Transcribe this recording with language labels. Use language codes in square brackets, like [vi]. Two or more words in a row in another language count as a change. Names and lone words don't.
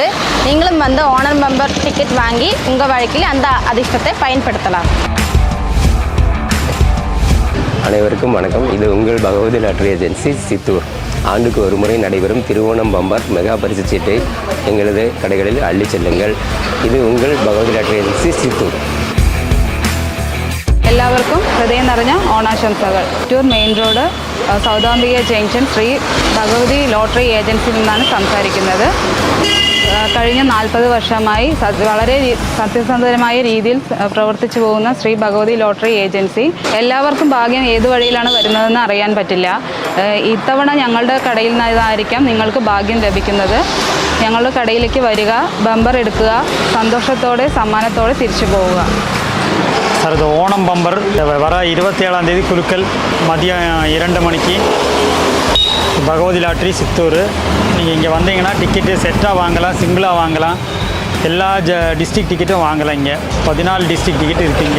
[ta] நீங்களும் வந்து ஓணம் பம்பர் டிக்கெட் வாங்கி உங்கள் வாழ்க்கையில் அந்த அதிர்ஷ்டத்தை பயன்படுத்தலாம். அனைவருக்கும் வணக்கம். இது உங்கள் பகவதி லாட்ரி ஏஜென்சி சித்தூர். ஆண்டுக்கு ஒரு முறை நடைபெறும் திருவோணம் பம்பர் மெகா பரிசு சீட்டை எங்களது கடைகளில் அள்ளி செல்லுங்கள். இது உங்கள் பகவதி லாட்ரி ஏஜென்சி சித்தூர். [ml] എല്ലാവർക്കും ഹൃദയം നിറഞ്ഞ ഓണാശംസകൾ. ചിറ്റൂർ മെയിൻ റോഡ് സൗദാംബിക ജംഗ്ഷൻ ശ്രീ ഭഗവതി ലോട്ടറി ഏജൻസിയിൽ നിന്നാണ് സംസാരിക്കുന്നത്. കഴിഞ്ഞ 40 വർഷമായി വളരെ സത്യസന്ധമായ രീതിയിൽ പ്രവർത്തിച്ചു പോകുന്ന ശ്രീ ഭഗവതി ലോട്ടറി ഏജൻസി. എല്ലാവർക്കും ഭാഗ്യം ഏത് വഴിയിലാണ് വരുന്നതെന്ന് അറിയാൻ പറ്റില്ല. ഇത്തവണ ഞങ്ങളുടെ കടയിൽ നിന്നായിരിക്കാം നിങ്ങൾക്ക് ഭാഗ്യം ലഭിക്കുന്നത്. ഞങ്ങളുടെ കടയിലേക്ക് വരിക, ബമ്പർ എടുക്കുക, സന്തോഷത്തോടെ സമ്മാനത്തോടെ തിരിച്ചു പോവുക. [ta] சார், இது ஓணம் பம்பர் வர 27ஆம் தேதி குலுக்கல் மதியம் 2 மணிக்கு பகவதி லாட்ரி சித்தூர். நீங்கள் இங்கே வந்தீங்கன்னா டிக்கெட்டு செட்டாக வாங்கலாம், சிங்கிளாக வாங்கலாம், எல்லா டிஸ்ட்ரிக்ட் டிக்கெட்டும் வாங்கலாம். இங்கே 14 டிஸ்ட்ரிக்ட் டிக்கெட் இருக்குங்க.